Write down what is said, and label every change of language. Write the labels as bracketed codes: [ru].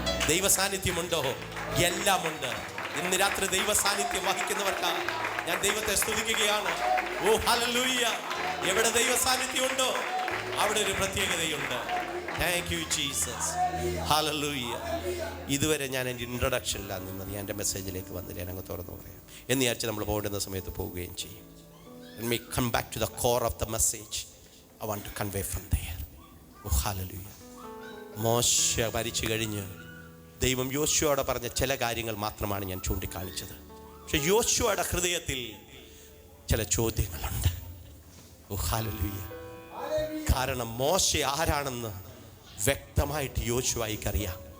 [ml] ദൈവ സാന്നിധ്യമുണ്ടോ എല്ലാമുണ്ട്. ഇന്ന് രാത്രി ദൈവ സാന്നിധ്യം വഹിക്കുന്നവർക്ക് ഞാൻ ദൈവത്തെ സ്തുതിക്കുകയാണ്. ഓ ഹല്ലേലൂയ. എവിടെ ദൈവ സാന്നിധ്യമുണ്ടോ അവിടെ ഒരു പ്രത്യേകതയുണ്ട്. Thank you Jesus, hallelujah. ഇതുവരെ ഞാൻ എൻ്റെ ഇൻട്രൊഡക്ഷനിലാണ് നിന്നത്. ഞാൻ എൻ്റെ മെസ്സേജിലേക്ക് വന്ന് ഞാൻ അങ്ങ് തുറന്നു പറയാം എന്ന് വിചാരിച്ച് നമ്മൾ പോകേണ്ടുന്ന സമയത്ത് പോവുകയും ചെയ്യും. [en] Let me come back to the core of the message I want to convey from there. Oh hallelujah. [ml] മോശ ഭരിച്ചു കഴിഞ്ഞ് ദൈവം യോശുവയോട് പറഞ്ഞ ചില കാര്യങ്ങൾ മാത്രമാണ് ഞാൻ ചൂണ്ടിക്കാണിച്ചത്. പക്ഷെ യോശുവയുടെ ഹൃദയത്തിൽ ചില ചോദ്യങ്ങളുണ്ട്. ഓ ഹല്ലേലൂയ. കാരണം മോശ ആരാണെന്ന് വ്യക്തമായിട്ട് യോശുവയ്ക്കറിയാം.